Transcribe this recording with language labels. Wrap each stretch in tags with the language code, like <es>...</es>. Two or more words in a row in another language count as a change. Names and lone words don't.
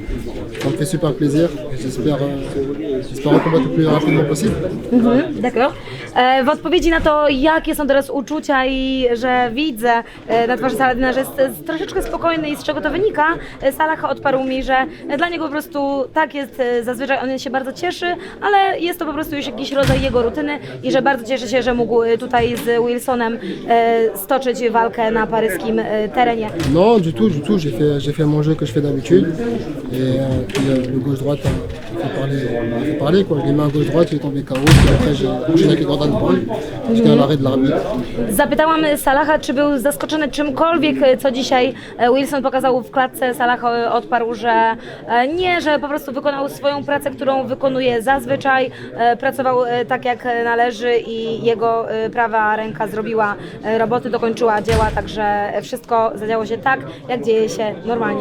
<fr>Ça me fait super plaisir. J'espère un combat le plus rapidement possible. D'accord.</fr> <pl>W odpowiedzi na to, jakie są teraz uczucia i że widzę na twarzy Saladina, że jest troszeczkę spokojny i z czego to wynika, Salah odparł mi, że dla niego po prostu tak jest zazwyczaj, on się bardzo cieszy, ale jest to po prostu już jakiś rodzaj jego rutyny i że bardzo cieszy się, że mógł tutaj z Wilsonem stoczyć walkę na paryskim terenie.</pl> <fr>Non, du tout. J'ai fait mon jeu que je fais d'habitude. Et puis le gauche-droite a fait parler quoi. Je l'ai mis à gauche-droite, il est tombé KO. Puis après j'ai enchaîné avec le Gordon Paul jusqu'à l'arrêt de l'arbitre.</fr> <pl>Zapytałam Salaha, czy był zaskoczony czymkolwiek, co dzisiaj Wilson pokazał w klatce. Salah odparł, że nie, że po prostu wykonał swoją pracę, którą wykonuje zazwyczaj. Pracował tak jak należy i jego prawa ręka zrobiła roboty, dokończyła dzieła, także wszystko zadziało się tak, jak dzieje się normalnie.</pl>